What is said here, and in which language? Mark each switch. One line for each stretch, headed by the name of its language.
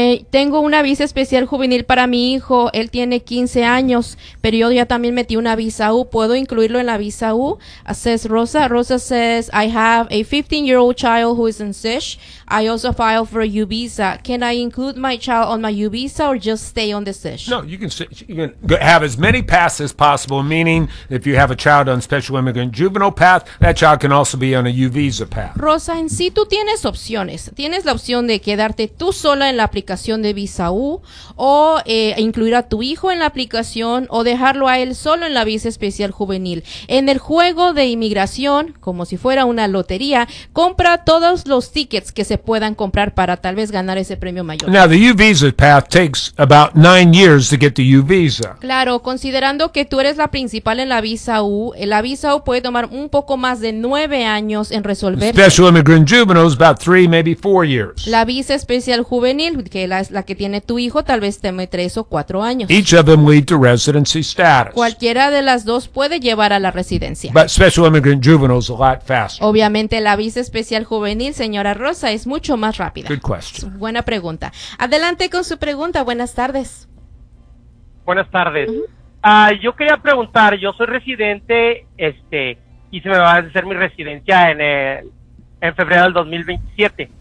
Spanish: Tengo una visa especial juvenil para mi hijo. Él tiene 15 años, pero yo ya también metí una visa U. ¿Puedo incluirlo en la visa U?
English: Says Rosa. Rosa says, I have a 15-year-old child who is in SISH. I also filed for a U visa. Can I include my child on my U visa or just stay on the SISH? No, you can have as many paths as possible, meaning if you have a child on special immigrant juvenile path, that child can also be on a U visa path.
Spanish: Rosa, en sí tú tienes opciones. Tienes la opción de quedarte tú sola en la aplicación de visa U o incluir a tu hijo en la aplicación o dejarlo a él solo en la visa especial juvenil. En el juego de inmigración, como si fuera una lotería, compra todos los tickets que se puedan comprar para tal vez ganar ese premio mayor.
English: Now, the U visa path takes about 9 years to get the U visa.
Spanish: Claro, considerando que tú eres la principal en la visa U puede tomar un poco más de 9 años en resolver.
English: Special immigrant juveniles, about 3, maybe 4 years.
Spanish: La visa especial juvenil que la que tiene tu hijo tal vez tome 3 o 4 años.
English: Each of them lead to residency status.
Spanish: Cualquiera de las dos puede llevar a la residencia.
English: But special immigrant juveniles a lot faster.
Spanish: Obviamente la visa especial juvenil, señora Rosa, es mucho más rápida.
English: Good question.
Spanish: Buena pregunta. Adelante con su pregunta. Buenas tardes. Buenas tardes. Yo quería preguntar, yo soy residente y se me va a hacer mi residencia en en febrero del 2027.